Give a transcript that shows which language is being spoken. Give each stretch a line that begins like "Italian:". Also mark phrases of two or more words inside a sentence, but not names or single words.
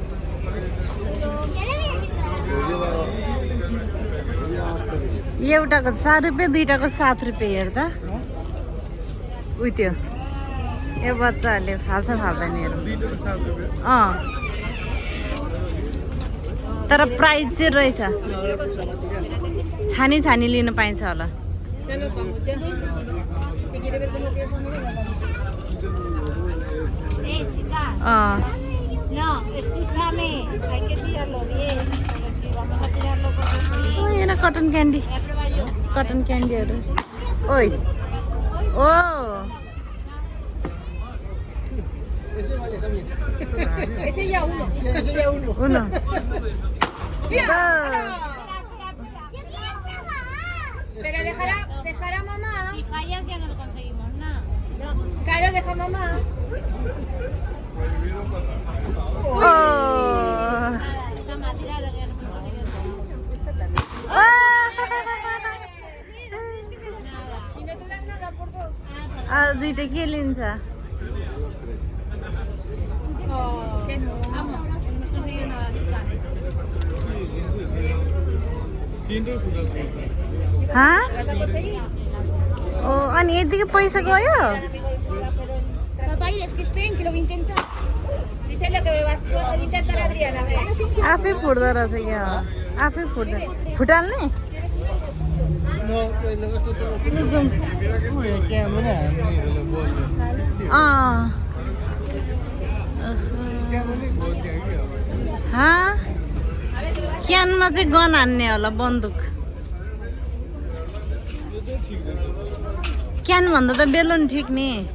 Nepali: एउटाको 4 रुपियाँ दुईटाको 7 रुपियाँ हेर्दा उ त्यो यो बच्चाहरूले फाल्छ फाल्दैन हेरौँ तर प्राइस चाहिँ रहेछ छानी छानी लिनु पाइन्छ होला
Spanish: No, escúchame, hay que tirarlo bien, porque si vamos a tirarlo por así...
Nepali: यहाँ
English: cotton candy
Nepali: कटन क्यान्डीहरू ओइ ओ
Spanish: Ese ya uno. उनो Pero dejará mamá. Si fallas ya no conseguimos nada. No. Claro, deja mamá.
Nepali: दुईटा के लिन्छ अनि यतिकै पैसा गयो
Spanish: Papá, y es que esperen que lo voy a intentar. Dice lo que va a intentar Adriana.
Nepali: आफै फुट्दो रहेछ क्या आफै फुट्दो फुटाल्ने क्यानमा चाहिँ गन हान्ने होला बन्दुक क्यान भन्दा त बेलुन ठिक नि